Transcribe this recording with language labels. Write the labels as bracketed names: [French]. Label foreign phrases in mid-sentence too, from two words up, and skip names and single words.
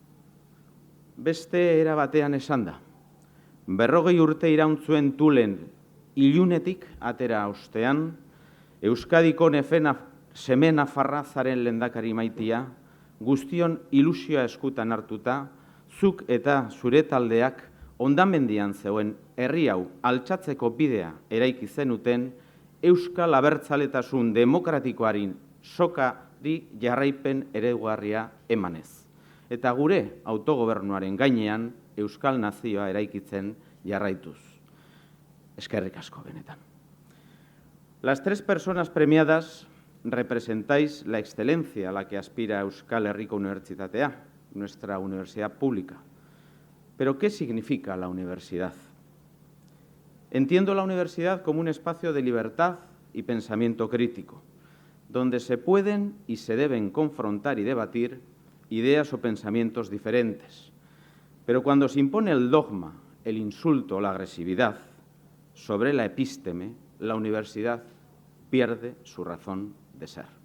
[Basque] Beste era batean esan da. 40 urte irauntzuen Tulen ilunetik atera ostean, Euskadiko seme nafarrazaren lehendakari maitia, guztion ilusioa eskutan hartuta, zuk eta zure taldeak ondamendian zeuen herri hau altxatzeko bidea eraiki zenuten Euskal Abertzaletasun demokratikoaren sokari jarraipen eredugarria emanez. Eta gure autogobernuaren gainean Euskal Nazioa eraikitzen jarraituz. Eskerrik asko benetan. [Spanish] Las tres personas premiadas representáis la excelencia a la que aspira Euskal Herriko Unibertsitatea, nuestra universidad pública. Pero, ¿qué significa la universidad? Entiendo la universidad como un espacio de libertad y pensamiento crítico, donde se pueden y se deben confrontar y debatir ideas o pensamientos diferentes, Pero cuando se impone el dogma, el insulto o la agresividad sobre la epísteme, la universidad pierde su razón de ser.